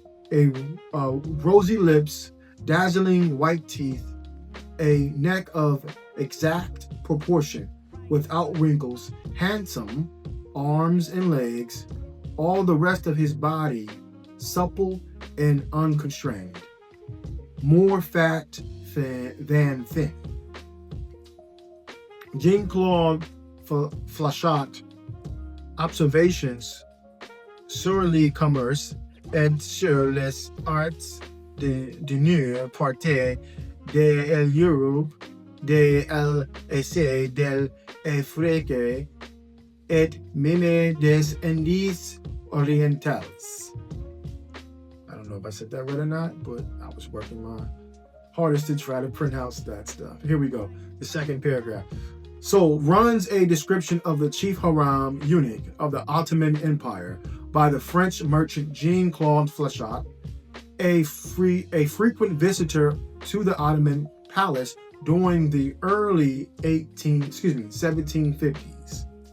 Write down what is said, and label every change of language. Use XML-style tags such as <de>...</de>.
<en>rosy lips, dazzling white teeth, a neck of exact proportion, without wrinkles, handsome arms and legs, all the rest of his body supple and unconstrained, more fat than thin.</en> <fr>Jean-Claude Flachat observations sur le commerce et sur les arts de nu partie de l'Europe, de l'essai, de l'Afrique et même des Indies orientales.</fr> <en>I don't know if I said that right or not, but I was working my hardest to try to pronounce that stuff. Here we go. The second paragraph. So runs a description of the chief haram eunuch of the Ottoman Empire by the French merchant Jean-Claude Flachat, a frequent visitor to the Ottoman palace during the early 1750s.</en>